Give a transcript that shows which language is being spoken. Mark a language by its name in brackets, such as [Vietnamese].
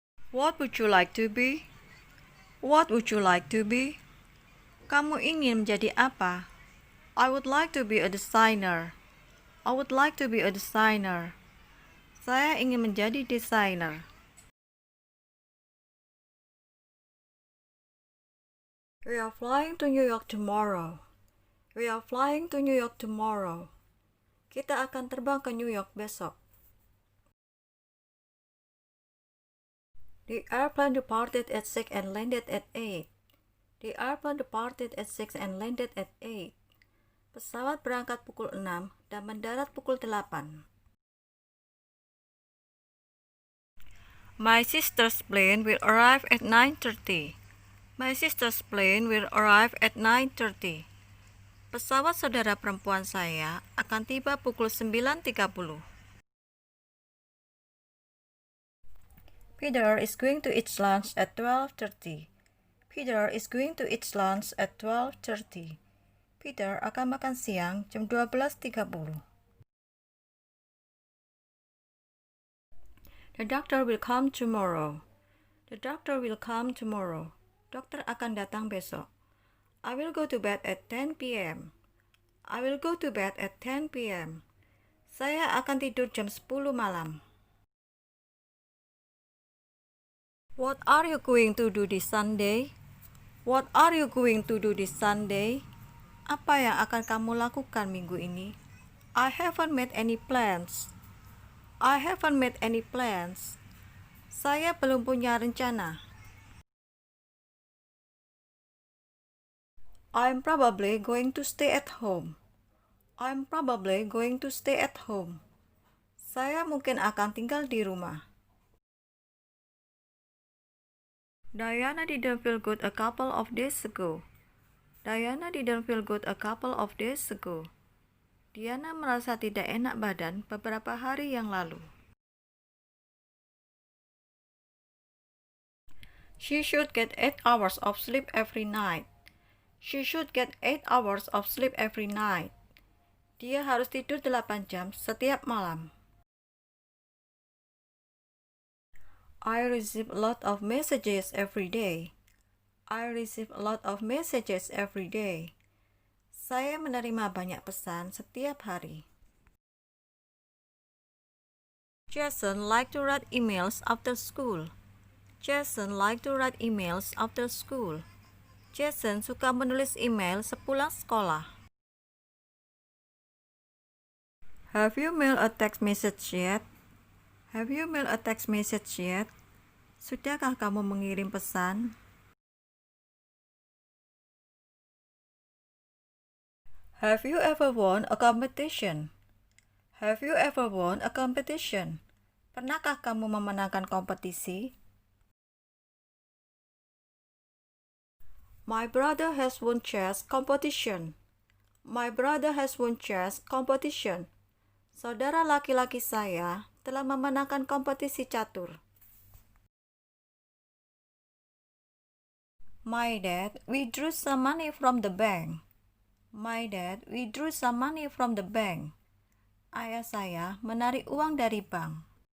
[English] What would you like to be? What would you like to be? [Indonesian] Kamu ingin menjadi apa? [English] I would like to be a designer. I would like to be a designer. [Indonesian] Saya ingin menjadi desainer. [English] We are flying to New York tomorrow. We are flying to New York tomorrow. [Indonesian] Kita akan terbang ke New York besok. [English] The airplane departed at 6 and landed at 8. The airplane departed at 6 and landed at 8. [Indonesian] Pesawat berangkat pukul 6 dan mendarat pukul 8. [English] My sister's plane will arrive at 9:30. My sister's plane will arrive at 9:30. [Indonesian] Pesawat saudara perempuan saya akan tiba pukul 9:30. [English] Peter is going to eat lunch at 12:30. Peter is going to eat lunch at 12:30. [Indonesian] Peter akan makan siang jam 12:30. [English] The doctor will come tomorrow. The doctor will come tomorrow. [Indonesian] Dokter akan datang besok. [English] I will go to bed at 10 p.m. I will go to bed at 10 p.m. [Indonesian] Saya akan tidur jam 10 malam. [English] What are you going to do this Sunday? What are you going to do this Sunday? [Indonesian] Apa yang akan kamu lakukan minggu ini? [English] I haven't made any plans. I haven't made any plans. [Indonesian] Saya belum punya rencana. [English] I'm probably going to stay at home. I'm probably going to stay at home. [Indonesian] Saya mungkin akan tinggal di rumah. [English] Diana didn't feel good a couple of days ago. Diana didn't feel good a couple of days ago. [Indonesian] Diana merasa tidak enak badan beberapa hari yang lalu. [English] She should get 8 hours of sleep every night. She should get 8 hours of sleep every night. [Indonesian] Dia harus tidur 8 jam setiap malam. [English] I receive a lot of messages every day. I receive a lot of messages every day. [Indonesian] Saya menerima banyak pesan setiap hari. [English] Jason like to write emails after school. Jason like to write emails after school. [Indonesian] Jason suka menulis email sepulang sekolah. [English] Have you mailed a text message yet? Have you mailed a text message yet? [Indonesian] Sudahkah kamu mengirim pesan? [English] Have you ever won a competition? Have you ever won a competition? [Indonesian] Pernahkah kamu memenangkan kompetisi? [English] My brother has won chess competition. My brother has won chess competition. [Indonesian] Saudara laki-laki saya telah memenangkan kompetisi catur. [English] My dad withdrew some money from the bank. My dad withdrew some money from the bank. [Indonesian] Ayah saya menarik uang dari bank.